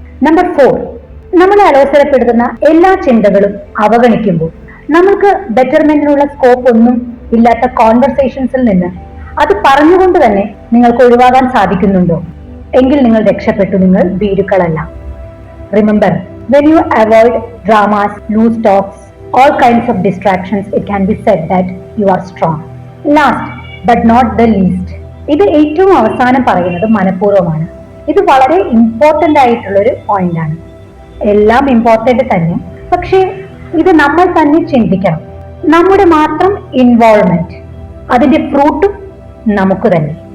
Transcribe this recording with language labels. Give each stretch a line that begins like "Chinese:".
Malayalam: Number 4, നമ്മളെ അലോസരപ്പെടുത്തുന്ന എല്ലാ ചിന്തകളും അവഗണിക്കുമ്പോൾ, നമുക്ക് ബെറ്റർമെന്റിനുള്ള സ്കോപ്പ് ഒന്നും ഇല്ലാത്ത കോൺവെർസേഷൻസിൽ നിന്ന് അത് പറഞ്ഞുകൊണ്ട് തന്നെ നിങ്ങൾക്ക് ഒഴിവാകാൻ സാധിക്കുന്നുണ്ടോ? എങ്കിൽ നിങ്ങൾ രക്ഷപ്പെട്ടു, നിങ്ങൾ ഭീരുക്കളല്ല.
English: Remember, when you avoid dramas, loose talks, all kinds of distractions, it can be said that you are strong. Last but not the least,
Malayalam: ഇത് ഏറ്റവും അവസാനം പറയുന്നത് മനഃപൂർവ്വമാണ്. ഇത് വളരെ ഇമ്പോർട്ടന്റ് ആയിട്ടുള്ളൊരു പോയിന്റ് ആണ്. എല്ലാം ഇമ്പോർട്ടന്റ് തന്നെ, പക്ഷേ ഇത് നമ്മൾ തന്നെ ചിന്തിക്കണം. നമ്മുടെ മാത്രം ഇൻവോൾവ്മെന്റ്, അതിന്റെ ഫ്രൂട്ടും നമുക്ക് തന്നെ.